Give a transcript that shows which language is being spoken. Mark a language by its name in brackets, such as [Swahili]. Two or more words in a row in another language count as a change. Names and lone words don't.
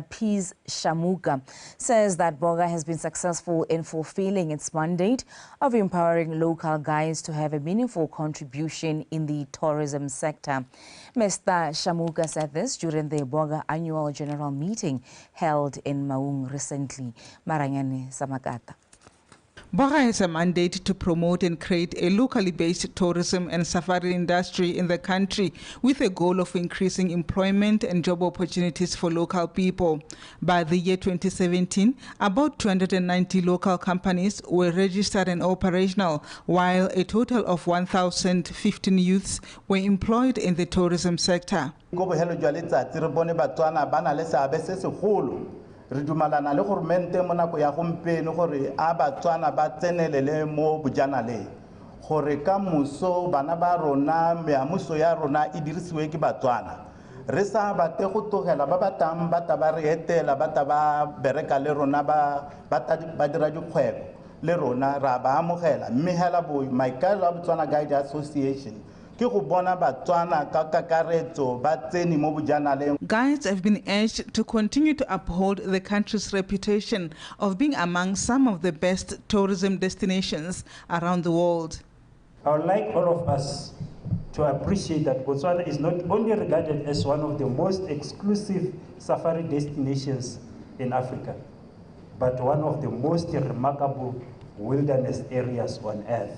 [English] Peace Shamuka, says that Boga has been successful in fulfilling its mandate of empowering local guides to have a meaningful contribution in the tourism sector. Mr. Shamuka said this during the Boga annual general meeting held in Maung recently. Maranyane Samakata. Boga has a mandate to promote and create a locally based tourism and safari industry in the country with a goal of increasing employment and job opportunities for local people. By the year 2017, about 290 local companies were registered and operational, while a total of 1,015 youths were employed in the tourism sector. [Tswana] Re dumalana le gore mente mo nako ya gompieno gore a Batswana ba tsenelele mo bojanaleng gore ka muso bana ba rona meamuso ya rona e dirisiwe ke Batswana re sa bate go togela ba batang ba taba re etela ba taba bereka le rona ba dira dikgwebo le rona ra ba amogela mme hela bo maikalo a Botswana Guide Association. [English] Guides have been urged to continue to uphold the country's reputation of being among some of the best tourism destinations around the world. I would like all of us to appreciate that Botswana is not only regarded as one of the most exclusive safari destinations in Africa, but one of the most remarkable wilderness areas on earth.